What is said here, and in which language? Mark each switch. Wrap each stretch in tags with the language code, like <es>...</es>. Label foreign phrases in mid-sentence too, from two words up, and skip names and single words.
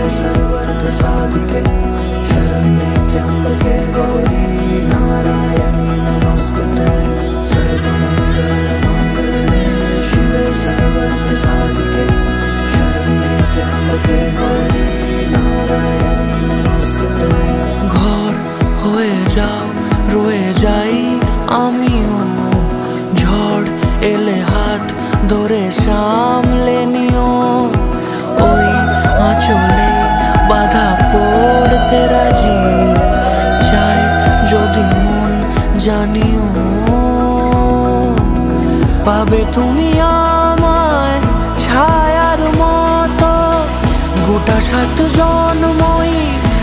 <sa>सर्वर्थ साधिके शरण्ये त्र्यंबके गौरी नारायणी नमोस्तुते सर्वमंगले शिवे सर्वर्थ साधिके शरण्ये त्र्यंबके गौरी नारायणी नमोस्तुते</sa> <bn>ঘর হয়ে যাও রয়ে যাই আমিও ঝড় এলে হাত ধরে সামলে নিও ওই আঁচলে বাধা পড়তে রাজি চাই যদি মন জানিও পাবে তুমি আমায় ছায়ার মতো গোটা 7 জন্মই</bn>